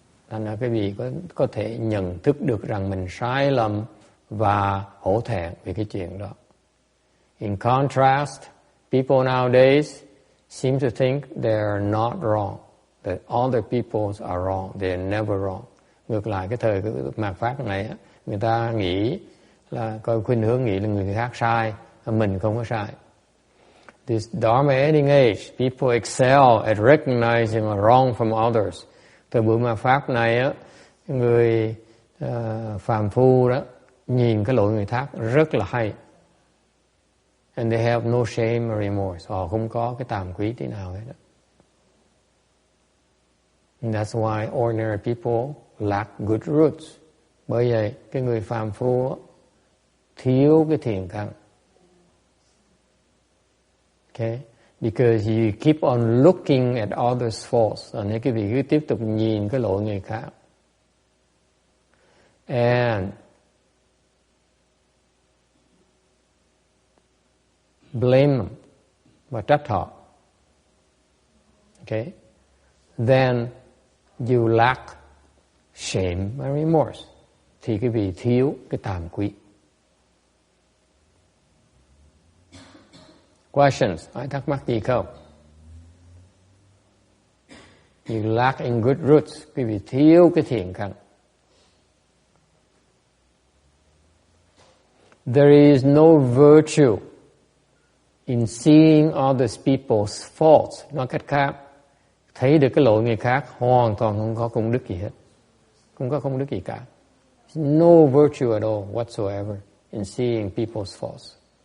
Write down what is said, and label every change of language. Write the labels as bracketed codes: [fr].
[vi] Thành ra quý vị có thể nhận thức được rằng mình sai lầm và hổ thẹn về cái chuyện đó. [en] In contrast, people nowadays seem to think they're not wrong, that other people are wrong, they're never wrong. [vi] Ngược lại cái thời mạt Pháp này, người ta nghĩ là coi khuynh hướng nghĩ là người khác sai, mình không có sai. [en] This Dharma ending age, people excel at recognizing a wrong from others. [vi] Thời buổi mạt Pháp này á, người phàm phu đó nhìn cái lỗi người khác rất là hay. [en] And they have no shame or remorse. [vi] Họ không có cái tàm quý tí nào hết. [en] And that's why ordinary people lack good roots. [vi] Bởi vậy cái người phàm phu thiếu cái thiện căn. [en] Okay? Because you keep on looking at others' faults. [vi] Nên cái vị cứ tiếp tục nhìn cái lỗi người khác. [en] And blame them [vi] và trách họ. [en] Okay? Then you lack shame and remorse. [vi] Thì cái vị thiếu cái tàm quý. [en] Questions? [vi] Ai thắc mắc gì không? [en] You lack in good roots. [vi] Quý vị thiếu cái thiện căn. [en] There is no virtue in seeing other people's faults. [vi] Nói cách khác, thấy được cái lỗi người khác hoàn toàn không có công đức gì hết. Không có công đức gì cả. [en] No virtue at all whatsoever in seeing people's faults.